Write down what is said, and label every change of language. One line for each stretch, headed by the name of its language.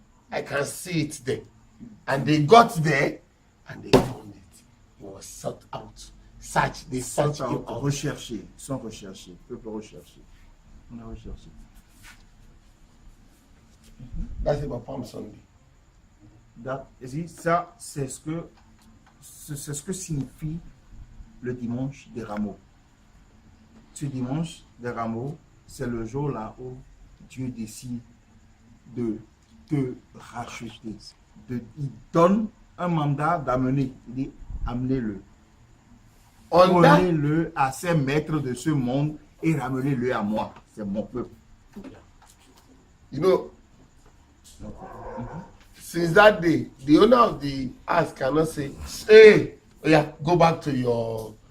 English: I can see it there. And they got there and they found it. It was sought out. Search, they searched him out.
French: Recherché. Ils sont recherchés. Peuple recherché. On a recherché.
English: That's about Palm Sunday.
French: Ça, c'est ce que signifie le dimanche des rameaux. Ce dimanche des rameaux, c'est le jour là où Dieu décide de te racheter. Il donne un mandat d'amener. Il dit, amenez-le.
English: On that,
French: Prenez-le à ces maîtres de ce monde et ramenez-le à moi. C'est mon peuple.
English: you know, since that day, the owner of the house cannot say, hey, oh yeah, go back to your